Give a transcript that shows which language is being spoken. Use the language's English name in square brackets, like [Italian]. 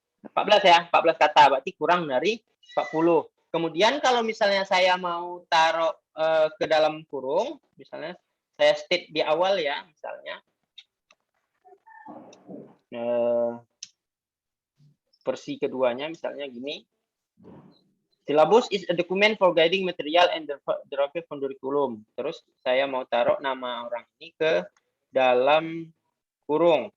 [Indonesian] 14 ya, 14 kata. Berarti kurang dari 40. Kemudian kalau misalnya saya mau taruh ke dalam kurung, misalnya saya state di awal ya, misalnya. Versi keduanya misalnya gini. [English] Syllabus is a document for guiding material and derived from curriculum. [Indonesian] Terus saya mau taruh nama orang ini ke dalam kurung.